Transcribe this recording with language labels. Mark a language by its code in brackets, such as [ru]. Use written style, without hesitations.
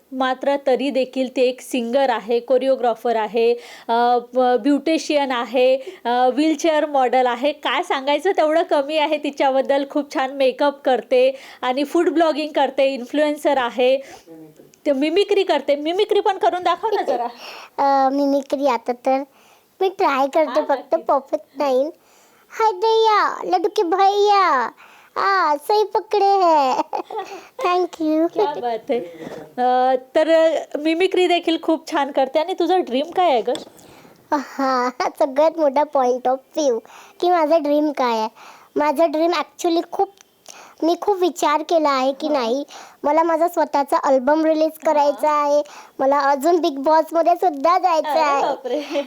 [mr] मात्र तरी देखील ती एक सिंगर आहे, कोरिओग्राफर आहे, ब्युटिशियन आहे, व्हीलचेअर मॉडेल आहे. काय सांगायचं तेवढं कमी आहे तिच्याबद्दल. खूप छान मेकअप करते आणि फूड ब्लॉगिंग करते, इन्फ्लुएन्सर आहे, ते मिमिक्री करते. मिमिक्री पण करून दाखव ना जरा. मिमिक्री आता तर मी ट्राय करते, फक्त परफेक्ट नाही. [hi] हाय दैया लड्डू के भैया सही पकडे है. [en] Thank you. [hi] क्या बात [mr] आहे. तर मिमिक्री देखील खूप छान करते. आणि तुझं ड्रीम काय आहे ग? हां, सगळ्यात मोठा पॉईंट ऑफ व्ह्यू की माझं ड्रीम काय आहे. माझं ड्रीम ॲक्च्युली मी खूप विचार केला आहे की नाही, मला माझा स्वतःचा अल्बम रिलीज करायचा आहे, मला अजून बिग बॉसमध्ये सुद्धा जायचं आहे.